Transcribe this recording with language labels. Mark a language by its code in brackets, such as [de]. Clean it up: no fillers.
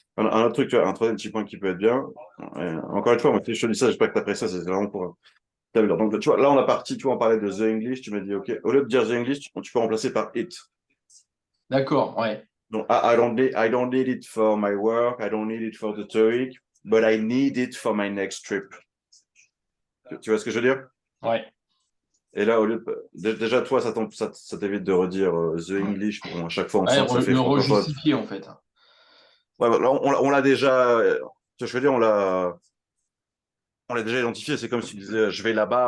[fr] Un autre truc, tu vois, un troisième petit point qui peut être bien. Encore une fois, moi, si je te dis ça, j'espère que tu apprécies ça, c'est vraiment pour t'améliorer. Donc, tu vois, là, on a parti, tu vois, on parlait de [en] The English, [fr] tu m'as dit, OK, au lieu de dire The English, tu peux remplacer par it. D'accord, ouais. Donc, [en] I don't need it for my work, I don't need it for the TOEIC, but I need it for my next trip. [fr] Tu vois ce que je veux dire? Ouais. Et là, au lieu déjà, toi, ça t'évite de redire [en] The English. [fr] Bon, à chaque fois, on sent que ça fait Le francophone. rejustifier, en fait. Ouais, bah, là, on l'a déjà. Je veux dire, on l'a déjà identifié. C'est comme si tu disais je vais là-bas.